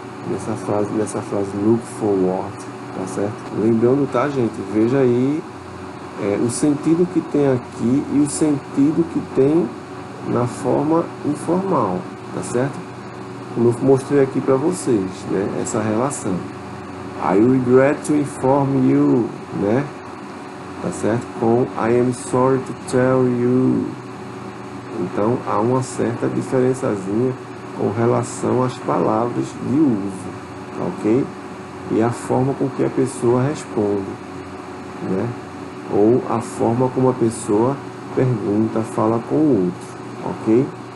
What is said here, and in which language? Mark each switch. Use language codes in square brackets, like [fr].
[pt] Nessa frase look forward, tá certo? Lembrando, tá, gente? Veja aí o sentido que tem aqui e o sentido que tem na forma informal, tá certo? Como eu mostrei aqui para vocês, né? Essa relação. [en] I regret to inform you, [pt] né? Tá certo? [en] Com I am sorry to tell you. [pt] Então há uma certa diferençazinha com relação às palavras de uso, tá, ok? E a forma com que a pessoa responde, né? Ou a forma como a pessoa pergunta, fala com o outro, ok?